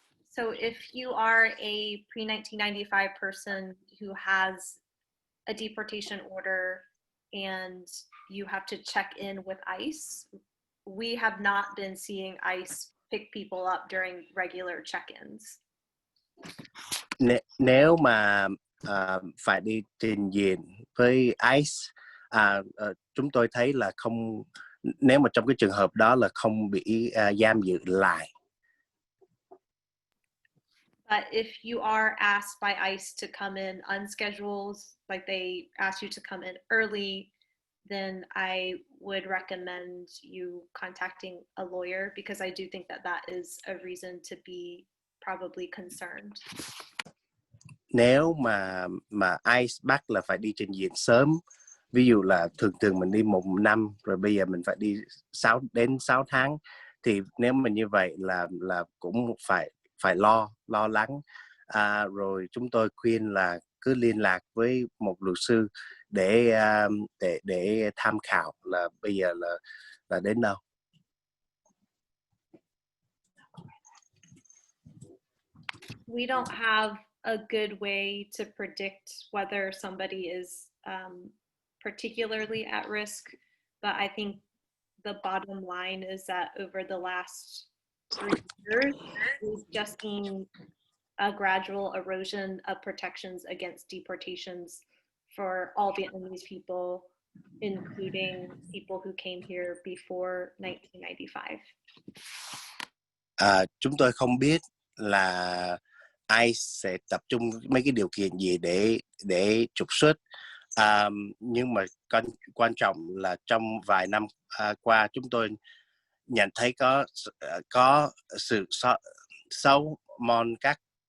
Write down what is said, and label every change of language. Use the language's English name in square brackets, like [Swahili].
[English] So if you are a pre-1995 person who has a deportation order and you have to check in with ICE, we have not been seeing ICE pick people up during regular check-ins. [Vietnamese] Nếu mà phải đi trình diện với ICE, chúng tôi thấy là không, nếu mà trong cái trường hợp đó là không bị giam giữ lại. [English] But if you are asked by ICE to come in unscheduled, like they ask you to come in early, then I would recommend you contacting a lawyer, because I do think that that is a reason to be probably concerned. [Vietnamese] Nếu mà ICE bắt là phải đi trình diện sớm, ví dụ là thường mình đi 1 năm rồi bây giờ mình phải đi 6 đến 6 tháng, thì nếu mà như vậy là cũng phải lo lắng. Rồi chúng tôi khuyên là cứ liên lạc với một luật sư để tham khảo là bây giờ là đến đâu. [English] We don't have a good way to predict whether somebody is particularly at risk, but I think the bottom line is that over the last 3 years, we've just seen a gradual erosion of protections against deportations for all Vietnamese people, including people who came here before 1995. [Vietnamese] Chúng tôi không biết là ai sẽ tập trung mấy cái điều kiện gì để trục xuất, nhưng mà quan trọng là trong vài năm qua chúng tôi nhận thấy có sự xấu mòn các